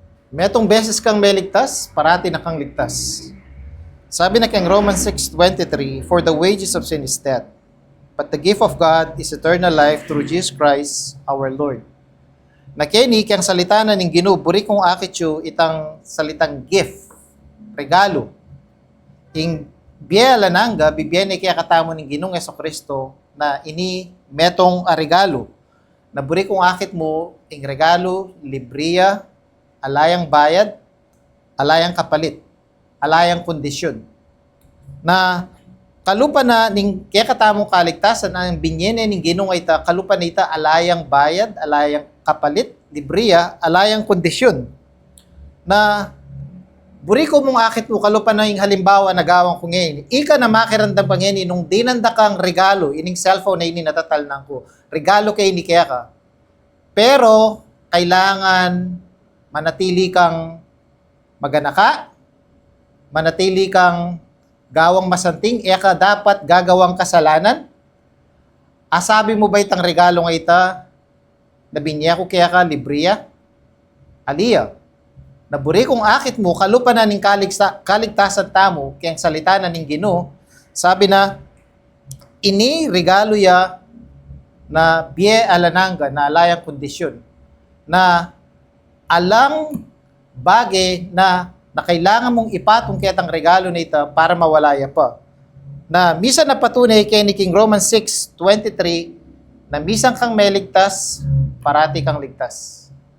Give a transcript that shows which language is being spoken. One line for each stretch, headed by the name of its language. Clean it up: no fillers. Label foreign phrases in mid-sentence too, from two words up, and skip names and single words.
Pampanga: Metong beses kang may ligtas, parati na kang ligtas. Sabi na kang Romans 6:23,
English: "For the wages of sin is death, but the gift of God is eternal life through Jesus Christ our Lord."
Pampanga: Nakeni kang salita na ning Ginoo, buri kong akityo itang salitang gift, regalo. Ing biela nangga, bibiyene kaya katamo ning Ginoong Jesucristo na ini metong regalo. Na buri kong akit mo, ing regalo, libriya, alayang bayad, alayang kapalit, alayang kondisyon. Na kalupa na ning kaya katamong kaligtasan ang binyene ning Ginoo ita kalupa na ita alayang bayad, alayang kapalit, libriya, alayang kondisyon. Na buri ko mong akit mo kalupa na yung halimbawa na gawang ko ngayon. Ika na makirandang pa ngayon nung dinanda kang regalo, ining cellphone na ini natatalnang ko. Regalo kay ni kaya ka. Pero kailangan manatili kang maganaka, manatili kang gawang masanting, ka dapat gagawang kasalanan. Asabi mo ba itang regalo nga ita, nabinya ko kaya ka, libriya? Aliya, naburi kong akit mo, kalupa na ning kaligtasan tamo, kayang salita na ning Ginoo, sabi na, ini regalo ya na biye alananga, na alayang kondisyon, na alang bagay na kailangan mong ipatong kitang regalo na ito para mawalaya pa. Na misa na patunay kay ni King Romans 6:23 na misang kang may ligtas, parati kang ligtas.